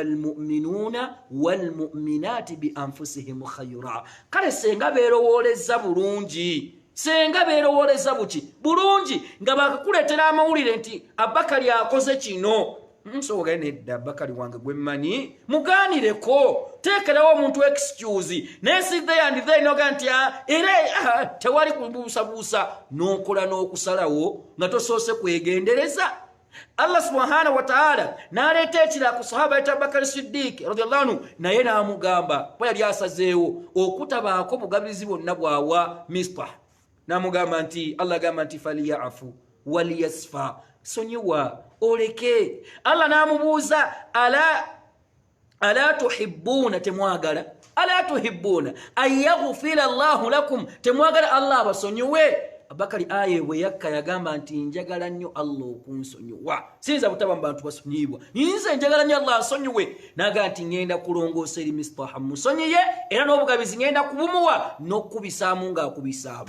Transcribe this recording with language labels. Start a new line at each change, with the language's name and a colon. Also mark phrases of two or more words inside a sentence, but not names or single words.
Arabic: المؤمنون والمؤمنات بأنفسهم خيرا,
Ganda: kale senga beerowooleza bulungi, senga beerowooleza buki bulungi nga bakakuleetera amawulire nti Abakali akoze kino, nsobola nedda Abakali wange gwe mmanyi mugaanireko, teekerawo omuntu excuse naye si
English: there and there
Ganda: noga nti era tewali kubuusabuusa, n'okola n'okusalawo nga tosoose kwegendereza. Allah
Arabic: سبحانه وتعالى
Ganda: n'aleeta ekira ku sahaba yita Abubakar Siddiq
Arabic: رضي الله عنه,
Ganda: naye n'amugamba bwe yali asazeewo okutabaako bugabirizi bwonna bwawa Mistah, n'amugamba nti Allah agamba nti
Arabic: فليعفوا وليصفحوا,
Ganda: sonyiwa oleke. Allah n'amubuuza
Arabic: ألا تحبون,
Ganda: temwagala,
Arabic: ألا تحبون أن يغفر الله لكم,
Ganda: temwagala Allah abasonyiwe. Abakali aye bwe yakka yagamba nti njagala nnyo Allah okunsonyiwa, sinza butaba mu bantu basonyibwa, nze njagala nnyo Allah ansonyiwe. Naga nti ngenda kulongoosa eri Mistah musonyiye, era n'obugabizi ngenda kubumuwa n'okubisaamu ng'akubisaamu.